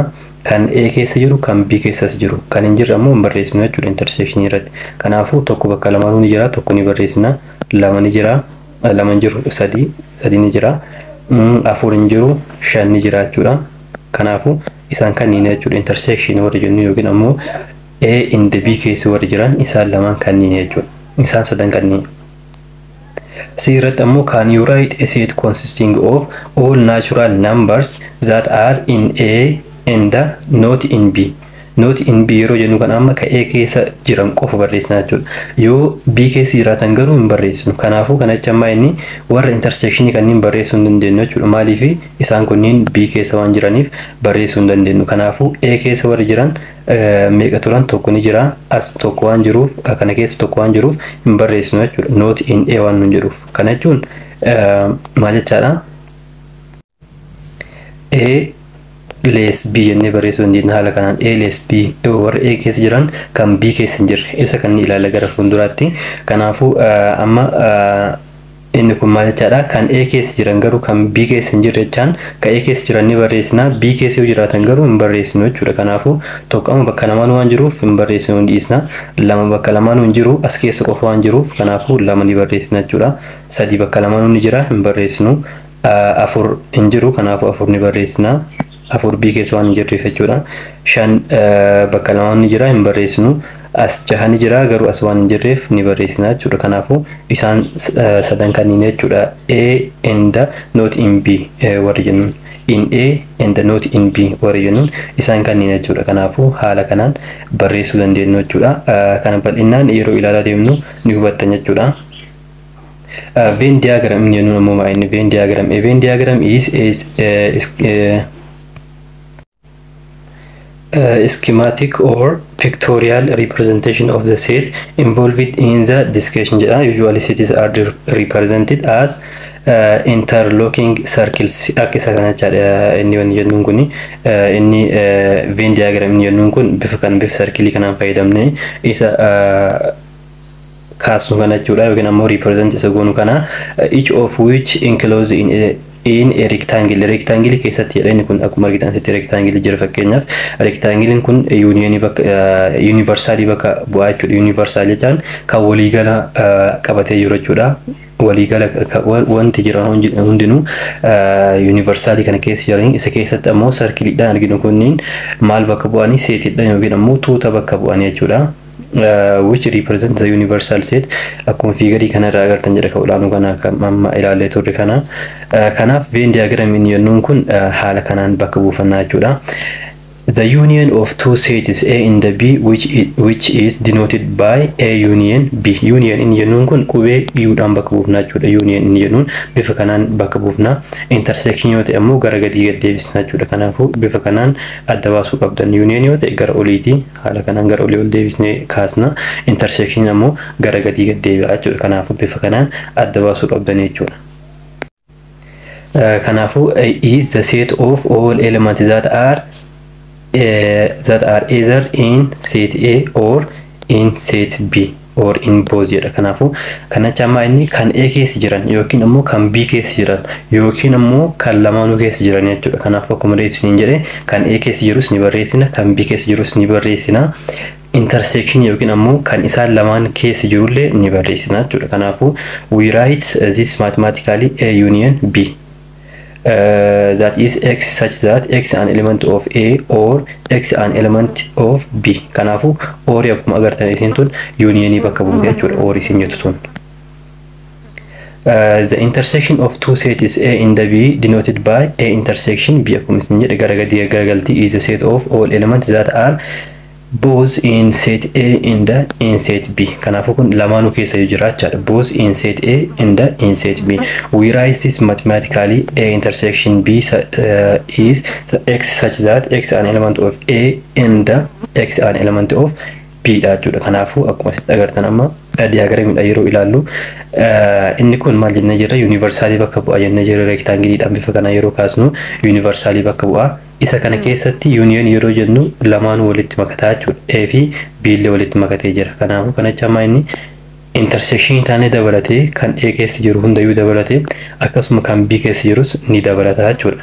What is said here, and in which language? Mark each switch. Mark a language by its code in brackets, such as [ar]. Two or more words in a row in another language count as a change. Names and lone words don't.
[om] Kan A keessa jiru kan B keessas jiru kan hin jirre ammoo hin barreessinu jechuudha intersection irratti. Kanaafuu tokko bakka lamaanuu ni jira, tokko ni barreessina, lama ni jira, lama hin jiru, sadi ni jira, afur hin jiru, shan ni jira jechuudha. Kanaafuu isaan kanniin jechuudha intersection warri jennu yookiin ammoo [en] A in the B [om] keessa warri jiran isaan lamaan kanniin jechuudha. Isaan sadan kanniin. C irratti ammoo [en] can you write a set consisting of all natural numbers that are in A and not in B? not in B [om] yeroo jennu kan amma ka A keessa jiran qofa barreessina jechuudha. Yoo B keessa jiraatan garuu hin barreessinu. Kanaafuu kanatti amma inni warra intersection kanneen barreessuu hin dandeenyu jechuudha. Maaliif isaan kunniin B keessa waan jiraniif barreessuu hin dandeenyu. Kanaafuu A keessa warri jiran meeqa turan tokko ni jira. As tokko waan jiruuf kana keessa tokko waan jiruuf hin barreessinu jechuudha. [en] Not in A [om] waan nun jiruuf. Kana jechuun maal jechaadha? [en] A less B [om] jennee barreessuu dandeenya haala kanaan [en] A less B [om] warra A keessa jiran kan B keessa hin jirre isa kan ilaalla gara fuulduraatti. Kanaafuu amma inni kun maal jechaadha? Kan A keessa jiran garuu kan B keessa hin jirre jechaan kan A keessa jiran ni barreessina, B keessa yoo jiraatan garuu hin barreessinu jechuudha. Kanaafuu tokko amma bakka lamaan waan jiruuf hin barreessinu hin dhiisna. Lama bakka lamaan hin jiru as keessa qofa waan jiruuf kanaafuu lama ni barreessina jechuudha. Sadii bakka lamaan ni jira hin barreessinu. Afur hin jiru kanaafuu afur ni barreessina. Afur B keessa waan hin jirreef jechuudha. Shan bakka lamaan ni jira hin barreessinu. As jaha ni jira garuu as waan hin jirreef ni barreessina jechuudha. Kanaafuu isaan sadan kanneen jechuudha. [en] A and not in B [om] warri jennuun. [en] In A and not in B [om] warri jennuun isaan kanneen jechuudha. Kanaafuu haala kanaan barreessuu dandeenya jechuudha. Kana bal'inaan yeroo ilaalaa deemnu ni hubattan jechuudha. [en] Venn diagram [om] in jennuun ammoo maal inni [en] Venn diagram? A Venn diagram is schematic or pictorial representation of the set involved in the discussion. Usually sets are represented as interlocking circles. [om] Akkasa kana jedha inni waan jennuun kuni inni [en] Venn diagram [om] jennuun kun bifa circle kanaan fayyadamne isa kaasnu kana jechuudha yookiin ammoo represent isa goonu kana [en] each of which enclosed in a rectangle. [om] Rectangle keessatti jedha inni kun akkuma argitan asitti rectangle jira fakkeenyaaf rectangle kun union bakka universally bakka bu'aa jechuudha. Universal jechaan kan waliigala qabatee jiru jechuudha. Waliigala wanti jiran hundinuu universally kana keessa jiran isa keessatti ammoo circle dhaan arginu kunniin maal bakka bu'anii setidhaan yookiin ammoo tuuta bakka bu'anii jechuudha. [en] Which represents the universal set [om] akkuma fiigarii kana irraa agartan jedha ka olaanuu kana amma ilaallee turre kana. Kanaaf [en] Venn diagram [om] inni jennuun kun haala kanaan bakka buufannaa jechuudha. [en] The union of two sets A and B which is denoted by A union B. [om] Union inni jennuun kun qubee U dhaan bakka buufnaa jechuudha. Union inni jennuun bifa kanaan bakka buufnaa. Intersection yoo ta'e ammoo gara gadii gad deebisnaa jechuudha. Kanaafuu bifa kanaan adda baasuu qabdan. Union yoo ta'e gara oliiti haala kanaan gara olii ol deebisnee kaasna. Intersection ammoo gara gadii gad deebi'a jechuudha. Kanaafuu bifa kanaan adda baasuu qabdan jechuudha. [en] Kanaafuu is the set of all elements that are either in set A or in set B or in both jedha. [om] Kanaafuu kanacha amma inni kan A keessa jiran yookiin ammoo kan B keessa jiran yookiin ammoo kan lamaanuu keessa jiran jechuudha. Kanaafuu akkuma ibsiniin jedhe kan A keessa jirus ni barreessina, kan B keessa jirus ni barreessina. Intersection yookiin ammoo kan isaan lamaan keessa jirullee ni barreessina jechuudha. [en] Kanaafuu we write this mathematically A union B. That is X such that X an element of A or X an element of B. [om] Kanaafuu or akkuma agartan isin tun union bakka buute jechuudha. Or isin jettu tun. [en] The intersection of two sets A and B denoted by A intersection B [om] akkuma isin jedhe gara gadii garagalti [en] is a set of all elements that are both in set A and in set B. [om] Kanaafuu kun lamaanuu keessa jira jechuudha. [en] Both in set A and in set B. We write this mathematically A intersection B is X such that X an element of A and X an element of B [om] dha jechuudha. Kanaafuu akkuma asitti agartan amma diagramiidha yeroo ilaallu inni kun maal jennee jirra universally bakka bu'a jennee jirra rectangle dhaan bifa kana yeroo kaasnu universally bakka bu'a. Isa kana keessatti union yeroo jennu lamaan walitti makataa jechuudha. A fi B illee walitti makatee jira. Kanaafuu kanacha amma inni intersection taanee dabalatee kan A keessa jiru hundayyuu dabalatee akkasuma kan B keessa jirus ni dabalata jechuudha.